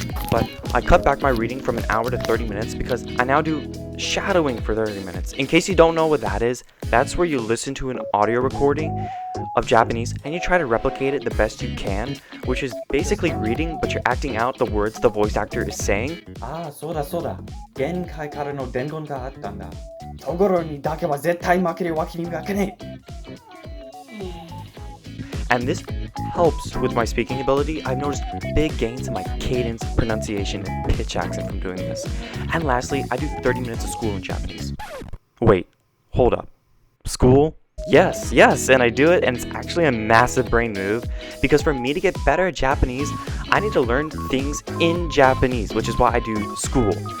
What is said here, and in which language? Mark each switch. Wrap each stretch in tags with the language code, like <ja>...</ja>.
<en>But I cut back my reading from an hour to 30 minutes because I now do shadowing for 30 minutes. In case you don't know what that is, that's where you listen to an audio recording of Japanese and you try to replicate it the best you can, which is basically reading, but you're acting out the words the voice actor is saying.</en> <ja>そうだそうだ。限界からの伝言があったんだ。ところにだけは絶対負けるわけにはいかねえ。</ja> <en>And this helps with my speaking ability. I've noticed big gains in my cadence, pronunciation, and pitch accent from doing this. And lastly, I do 30 minutes of school in Japanese. Wait, hold up. School? Yes, and I do it, and it's actually a massive brain move, because for me to get better at Japanese, I need to learn things in Japanese, which is why I do school.</en>